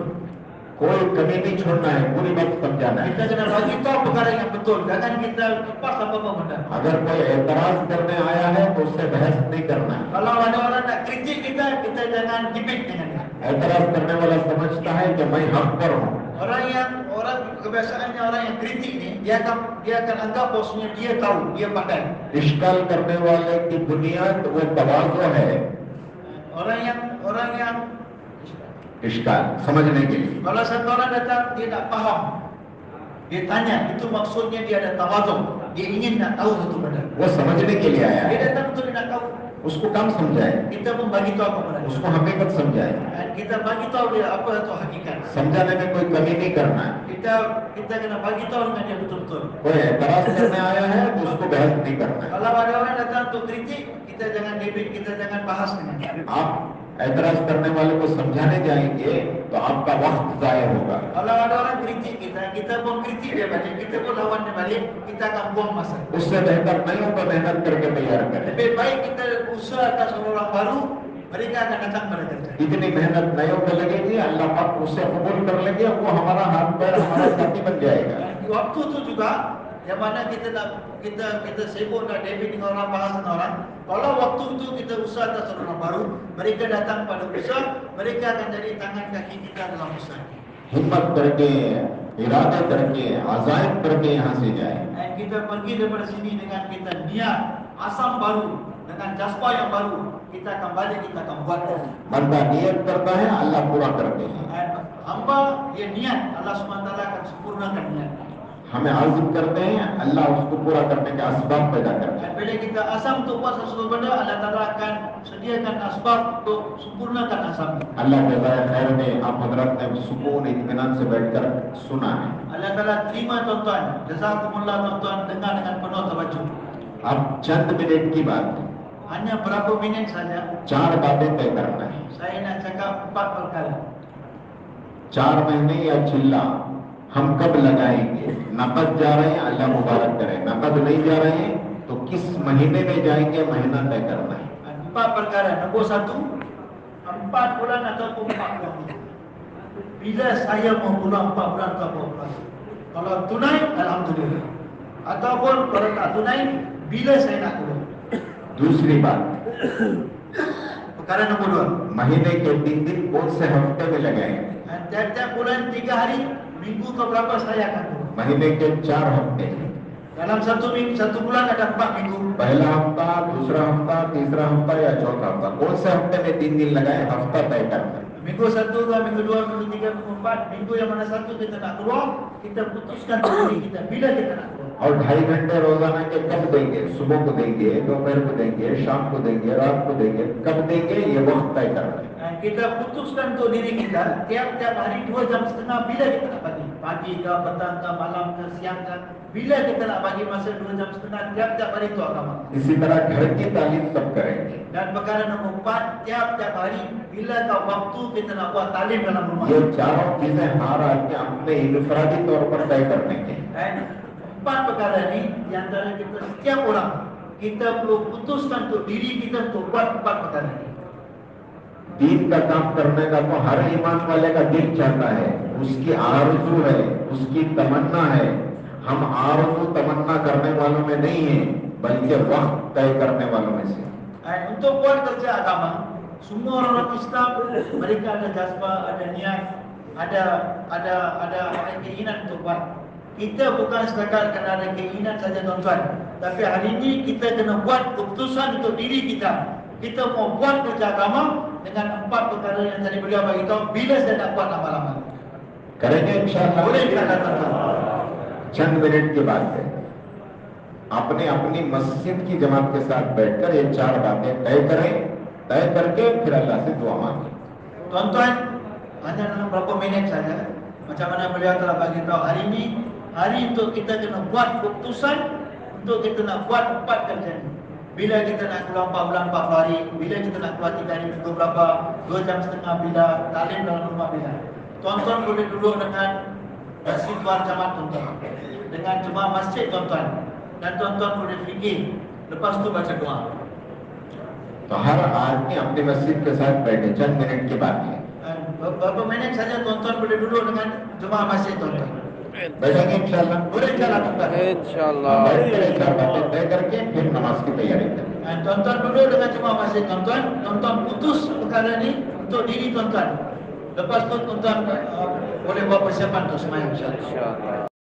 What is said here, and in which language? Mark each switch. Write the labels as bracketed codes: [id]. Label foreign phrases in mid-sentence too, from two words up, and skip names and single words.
[hi] कोई कमी नहीं छोड़ना है, पूरी बात समझाना [ms] Kita [hi] है। [ms] kena bagi tahu perkara yang betul. Jangan kita lepas apa-apa benda. [hi] अगर कोई एतराज करने आया है तो उससे बहस नहीं करना है। [ms] Kalau ada orang nak kritik kita, kita jangan debate dengan dia. [hi] एतराज करने वाला समझता है कि मैं हक पर हूँ। [ms] Orang kebiasaannya orang yang kritik ni, dia akan anggap bahwasanya dia tahu, dia pandai. [hi] इश्काल करने वाले की बुनियाद वो तवाज़ो है। [ms] Orang yang [hi] इश्काल समझने के लिए [ms] kalau satu orang datang dia tak faham, dia tanya, itu maksudnya dia ada tawadhu, dia ingin nak tahu satu benda. [hi] वो समझने के लिए आया [ms] Dia [hi] है, [ms] datang untuk dia nak tahu. [hi] उसको काम समझाए, [ms] Kita pun bagi tahu kepada dia. [hi] उसको हकीकत समझाए। [ms] Dan kita bagi tahu dia apa itu hakikat. [hi] समझाने में कोई कमी नहीं करना है। [ms] Kita kena bagi tahu dengan dia betul-betul. [hi] कोई एतराज करने आया है तो उसको बहस नहीं करना है। [ms] Kalau ada orang datang untuk kritik, kita jangan debate, kita jangan bahas dengan dia. [hi] आप एतराज करने वाले को समझाने जाएंगे तो आपका वक्त जाया होगा। [ms] Kalau ada orang kritik kita pun kritik dia balik, kita pun lawan dia balik, kita akan buang masa. [hi] उससे बेहतर नयों पर मेहनत करके तैयार करें। [ms] Lebih baik kita usaha atas orang baru, mereka akan datang pada kita. [hi] इतनी मेहनत नयों पे लगेगी, अल्लाह पाक उससे कबूल कर लेंगे, वो हमारा हाथ पैर हमारा साथी बन जाएगा। [ms] Dan waktu itu juga yang mana kita sibuk nak debate dengan orang, bahas dengan orang. Kalau waktu itu kita usaha atas orang baru, mereka datang pada usaha, mereka akan jadi tangan kaki kita dalam usaha. [hi] हिम्मत करके, इरादा करके, आज़ाद करके यहाँ से जाए। [ms] Dan kita pergi daripada sini dengan kita niat, asam baru, dengan jazbah yang baru, kita akan balik, kita akan buat. [hi] बंदा नियत करता है, अल्लाह पूरा करते हैं। [ms] Dan hamba dia niat, Allah SWT akan sempurnakan niat. [hi] हमें आजिम करते हैं, अल्लाह उसको पूरा करने के असबाब पैदा करते हैं। [ms] Dan bila kita azam untuk buat sesuatu benda, Allah Ta'ala akan sediakan asbab untuk sempurnakan azam. [hi] अल्लाह के ज़ाहिर खैर में आप हजरत ने सुकून इत्मीनान से बैठकर सुना है। [ms] Allah Ta'ala terima tuan-tuan. Jazakumullah tuan-tuan, dengar dengan penuh tawajuh. [hi] अब चंद मिनट की बात, [ms] Hanya berapa minit saja [hi] 4 बातें तय करना है। [ms] saya nak cakap 4 perkara. [hi] 4 महीने या चिल्ला हम कब लगाएंगे? नकद जा रहे हैं, अल्लाह मुबारक करे। नकद नहीं जा रहे हैं तो किस महीने में जाएंगे, महीना तय करना है। [ms] 4 perkara. Nombor 1, 4 bulan ataupun 4 bulan. Bila saya mau pulang 4 bulan atau 4 bulan. Kalau tunai, alhamdulillah. Ataupun kalau tak tunai, bila saya nak pulang. [hi] दूसरी बात, [ms] Perkara nombor 2. [hi] महीने के 3 दिन कौन से हफ्ते में लगाएंगे? [ms] Tiap-tiap bulan 3 hari, minggu ke berapa saya akan pulang. [hi] महीने के 4 हफ्ते हैं। [ms] Dalam satu bulan ada 4 minggu. [hi] पहला हफ्ता, दूसरा हफ्ता, तीसरा हफ्ता या चौथा हफ्ता, कौन से हफ्ते में 3 दिन लगाए? हफ्ता तय करना है। [ms] Minggu 1, minggu 2, minggu 3, minggu 4. Minggu yang mana satu kita nak keluar, kita putuskan diri kita bila kita nak keluar. [hi] और 2.5 घंटे रोजाना के कब देंगे? सुबह को देंगे, दोपहर को देंगे, शाम को देंगे, रात को देंगे, कब देंगे ये वक्त तय करना है। [ms] Dan kita putuskan untuk diri kita tiap-tiap hari 2.5 jam bila kita nak bagi. Pagi ke, petang ke, malam ke, siang ke. Bila kita nak bagi masa 2.5 jam tiap-tiap hari itu agama. [hi] इसी तरह घर की तालीम कब करेंगे? [ms] Dan perkara nombor 4, tiap-tiap hari bila kau waktu kita nak buat talim dalam rumah. [hi] ये चारों चीजें हर आदमी अपने इनफरादी तौर पर तय करने के हैं। [ms] Dan 4 perkara ini di antara kita setiap orang kita perlu putuskan untuk diri kita untuk buat 4 perkara ini. [hi] दीन का काम करने का तो हर ईमान वाले का दिल चाहता है, उसकी आरज़ू है, उसकी तमन्ना है। हम आरज़ू तमन्ना करने वालों में नहीं है, बल्कि वक्त तय करने वालों में से। [ms] Dan untuk buat kerja agama, semua orang Islam mereka ada jazbah, ada niat, ada keinginan untuk buat. Kita bukan setakat kena ada keinginan saja tuan-tuan, tapi hari ini kita kena buat keputusan untuk diri kita. Kita mau buat kerja agama dengan 4 perkara yang tadi beliau bagi tahu. Bila saya nak buat lama-lama. [hi] करेंगे इंशाअल्लाह। [ms] Boleh kita tuan-tuan. [hi] चंद मिनट की बात है, अपने अपनी मस्जिद की जमात के साथ बैठकर ये 4 बातें तय करें, तय करके फिर अल्लाह से दुआ मांगे। [ms] Tuan-tuan, hanya dalam berapa minit saja, macam mana beliau telah bagi tahu hari ini, hari untuk kita kena buat keputusan untuk kita nak buat 4 kerja ini. Bila kita nak keluar 4 bulan 40 hari, bila kita nak keluar 3 hari minggu berapa, 2 jam setengah bila, talim dalam rumah bila. Tuan-tuan boleh duduk dengan masjid luar jamaah tuan-tuan, dengan jemaah masjid tuan-tuan, dan tuan-tuan boleh fikir, lepas tu baca doa. [hi] तो हर आदमी अपनी मस्जिद के साथ बैठे, चंद मिनट की बात है। [ms] Beberapa minit saja tuan-tuan boleh duduk dengan jemaah masjid tuan-tuan. [hi] बैठेंगे इंशाअल्लाह। [ms] Boleh insyaAllah tuan-tuan. [hi] इंशाल्लाह। बैठकर ये 4 बातें तय करके फिर नमाज की तैयारी करें। [ms] Tuan-tuan duduk dengan jemaah masjid tuan-tuan. Tuan-tuan putus perkara ni untuk diri tuan-tuan. Lepas tu tuan-tuan boleh buat persiapan untuk semayang insyaAllah. [hi] इंशाल्लाह।